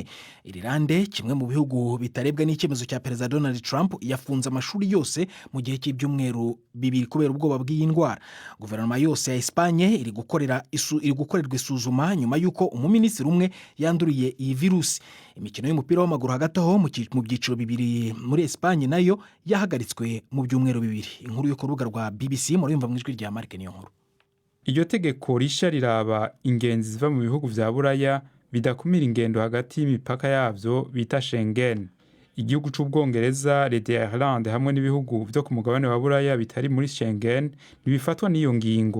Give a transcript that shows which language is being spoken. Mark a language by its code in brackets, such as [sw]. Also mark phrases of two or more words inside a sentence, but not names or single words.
[rw] Irilande, kimwe mu bihugu bitarebwa n'icyemezo cya Perezida Donald Trump, yafunze amashuri yose mu gihe cy'ibyumweru 2 kubera ubwoba bw'iyi ndwara. Guverinoma yose ya Espagne iri gukorerwa isuzuma nyuma y'uko umuminisitiri umwe yanduriye iyi virusi. Imikino y'umupira w'amaguru hagati aho mu byiciro 2 muri Espagne nayo yahagaritswe mu byumweru 2. [rn] Inkuru yo ku rubuga rwa BBC murumva mu ijwi rya Mark Niyonkuru. Iryo tegeko risha riraba ingenzi ziva mu bihugu vya Buraya bidakumira ingendo hagati y'imipaka yavyo bita Schengen. Igihugu c'Ubwongereza, Leta ya Ireland hamwe n'ibihugu byo ku mugabane wa Buraya bitari muri Schengen ntibifatwa n'iyo ngingo.